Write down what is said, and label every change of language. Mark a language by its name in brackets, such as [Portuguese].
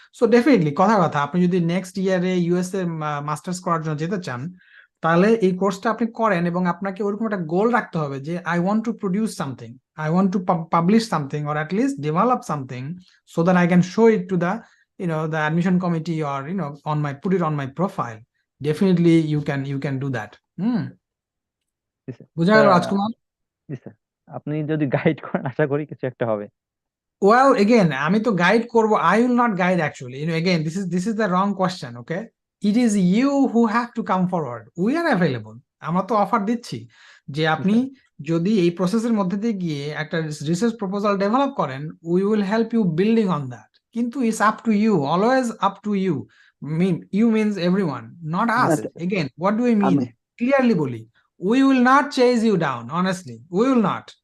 [Bangla] So definitely কথা কথা, আপনি যদি নেক্সট ইয়ারে ইউএসএ মাস্টার্স করার জন্য যেতে চান, তাহলে এই কোর্সটা আপনি করেন, এবং আপনাকে ওরকম একটা গোল রাখতে হবে যে [English] I want to produce something, I want to publish something, or at least develop something, so that I can show it to the the admission committee, or on my put it on my profile. Definitely you can do that. [Bangla] G sir. বুঝা গেল sir, রাজকুমার? জি sir, আপনি যদি guide করেন আশা করি কিছু একটা হবে। [English] Well, again, [Bangla] আমি তো গাইড করব, [English] I will not guide actually. Again, this is the wrong question, okay? It is you who have to come forward. We are available. [Bangla] আমরা তো অফার দিচ্ছি যে জি আপনি স্যার। যদি এই প্রসেসের মধ্যে দিয়ে গিয়ে একটা রিসার্চ প্রপোজাল ডেভেলপ করেন, [English] We will help you building on that. কিন্তু it's up to you, always up to you. You means everyone, not us. [Bangla] আচ্ছা, [English] Again, what do we mean? [Bangla] আমি [English] Clearly বলি, we will not chase you down, honestly we will not.